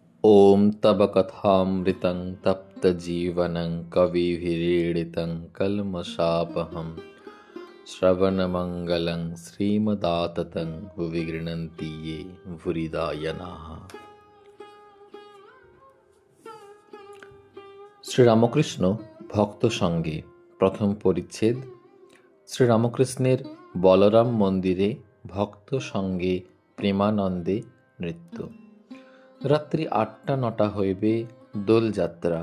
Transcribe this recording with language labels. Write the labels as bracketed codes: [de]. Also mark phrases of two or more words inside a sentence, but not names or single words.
[sa] ॐ तव कथामृतं तप्तजीवनं कविभिरीडितं कल्मषापहं श्रवणमङ्गलं श्रीमदाततं भुवि गृह्णन्ति ये भूरिदा जनाः। [bn] শ্রীরামকৃষ্ণ ভক্ত সঙ্গে প্রথম পরিচ্ছেদ। শ্রীরামকৃষ্ণের বলরাম মন্দিরে ভক্ত সঙ্গে প্রেমানন্দে নৃত্য। রাত্রি 8টা-9টা হইবে, দোলযাত্রা।